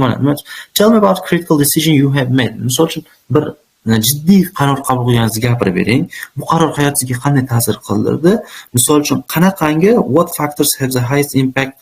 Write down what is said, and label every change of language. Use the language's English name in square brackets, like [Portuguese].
[English] Mana tell me about critical decision you have made. [Uzbek] Misol uchun bir jiddiy qaror qabul qilganingizni gapirib bering. Bu qaror hayotingizga qanday ta'sir qildirdi? Misol uchun qanaqangi [English] what factors have the highest impact?